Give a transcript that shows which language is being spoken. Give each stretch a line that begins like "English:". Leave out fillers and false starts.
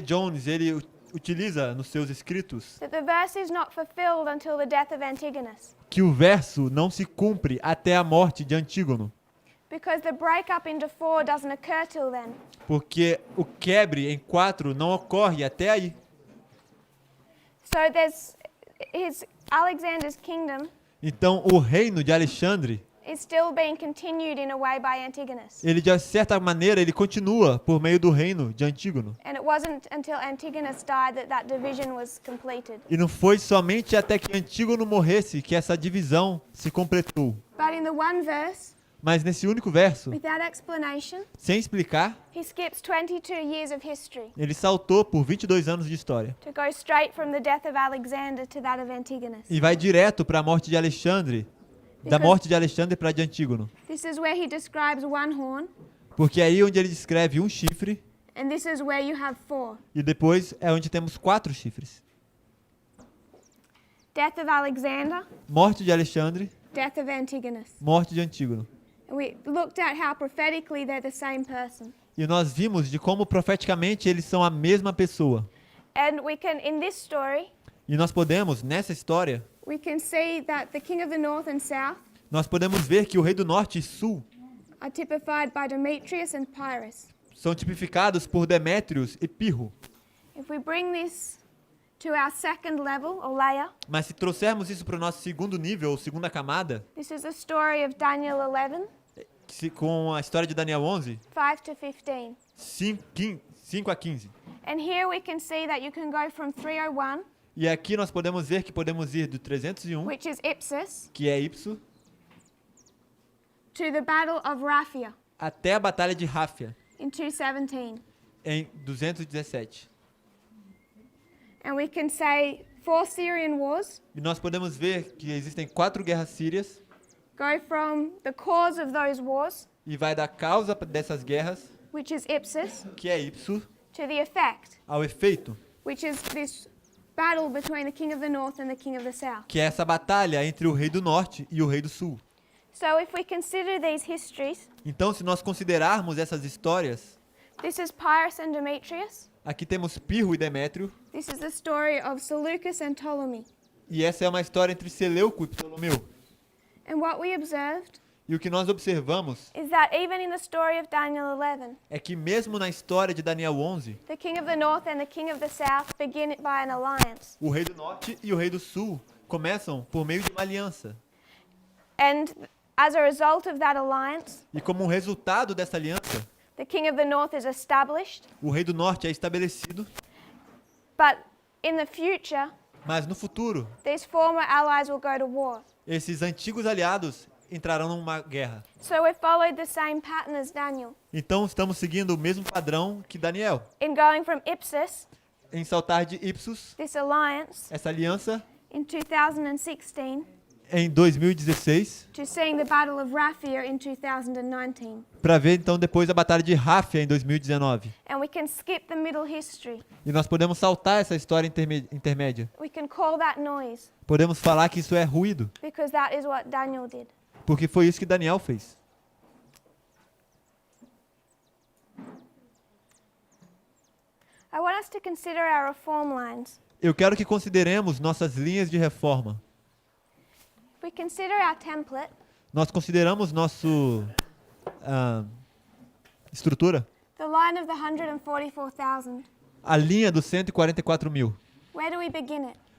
Portuguese: Jones, ele utiliza nos seus escritos
English: that the verse is not fulfilled until the death of Antigonus,
Portuguese: que o verso não se cumpre até a morte de Antígono,
English: because the breakup into 4 doesn't occur till then.
Portuguese: porque o quebre em 4 não ocorre até aí.
English: So there's Alexander's kingdom
Portuguese: Então o reino de Alexandre,
English: is still being continued in a way by Antigonus.
Portuguese: ele de certa maneira ele continua por meio do reino de Antígono.
English: And it wasn't until Antigonus died that that division was completed.
Portuguese: E não foi somente até que Antígono morresse que essa divisão se completou.
English: But in the one verse,
Portuguese: Mas nesse único verso,
English: without explanation,
Portuguese: sem explicar,
English: he skips 22 years of history
Portuguese: ele saltou por 22 anos de história
English: to go straight from the death of Alexander to that of Antigonus.
Portuguese: e vai direto para a morte de Alexandre, da morte de Alexandre para de Antígono.
English: This is where he describes one horn,
Portuguese: Porque é aí onde ele descreve um chifre
English: and this is where you have 4.
Portuguese: e depois é onde temos 4 chifres.
English: Death of Alexander,
Portuguese: Morte de Alexandre,
English: death of Antigonus.
Portuguese: morte de Antígono.
English: And we looked at how prophetically they're the same person.
Portuguese: E nós vimos de como profeticamente eles são a mesma pessoa.
English: And we can, in this story,
Portuguese: E nós podemos, nessa história,
English: we can see that the king of the north and south
Portuguese: nós podemos ver que o rei do norte e sul
English: are typified by Demetrius and Pyrrhus.
Portuguese: são tipificados por Demétrios e Pirro.
English: If we bring this to our second level or layer,
Portuguese: Mas se trouxermos isso para o nosso segundo nível, ou segunda camada,
English: this is the story of Daniel 11,
Portuguese: com a história de Daniel 11,
English: 5 to 15.
Portuguese: 5 a 15.
English: And here we can see that you can go from 301,
Portuguese: E aqui nós podemos ver que podemos ir do 301,
English: which is Ipsus,
Portuguese: que é Ipso,
English: to the Battle of Raphia
Portuguese: até a Batalha de Ráfia,
English: in 217.
Portuguese: em 217.
English: And we can say 4 Syrian wars
Portuguese: E nós podemos ver que existem 4 guerras sírias,
English: go from the cause of those wars,
Portuguese: e vai da causa dessas guerras,
English: which is Ipsus,
Portuguese: que é Ipso,
English: to the effect,
Portuguese: ao efeito,
English: which is this battle between the king of the north and the king of the south.
Portuguese: que é essa batalha entre o rei do norte e o rei do sul.
English: So if we consider these histories,
Portuguese: Então, se nós considerarmos essas histórias,
English: this is Pyrrhus and Demetrius.
Portuguese: aqui temos Pirro e Demétrio,
English: This is the story of Seleucus and Ptolemy.
Portuguese: e essa é uma história entre Seleuco e Ptolomeu.
English: And what we observed
Portuguese: E o que nós observamos
English: is that even in the story of Daniel 11,
Portuguese: é que mesmo na história de Daniel 11,
English: the king of the north and the king of the south begin by an alliance.
Portuguese: o rei do norte e o rei do sul começam por meio de uma aliança.
English: And as a result of that alliance,
Portuguese: E como um resultado dessa aliança,
English: the king of the north is established,
Portuguese: o rei do norte é estabelecido,
English: but in the future,
Portuguese: mas no futuro,
English: these former allies will go to war.
Portuguese: esses antigos aliados entrarão numa guerra.
English: So we followed the same pattern as Daniel.
Portuguese: Então estamos seguindo o mesmo padrão que Daniel,
English: In going from Ipsus,
Portuguese: em saltar de Ipsos,
English: this alliance,
Portuguese: essa aliança,
English: in 2016,
Portuguese: em 2016
English: to seeing the Battle of Raphia in 2019.
Portuguese: para ver então depois a batalha de Ráfia em 2019.
English: And we can skip the middle history.
Portuguese: E nós podemos saltar essa história intermédia.
English: We can call that noise
Portuguese: Podemos falar que isso é ruído,
English: because that is what Daniel did.
Portuguese: porque foi isso que Daniel fez.
English: I want us to consider our reform lines.
Portuguese: Eu quero que consideremos nossas linhas de reforma.
English: We consider our template.
Portuguese: Nós consideramos nosso estrutura,
English: The line of the 144,000.
Portuguese: a linha dos 144 mil.
English: Where do we begin it?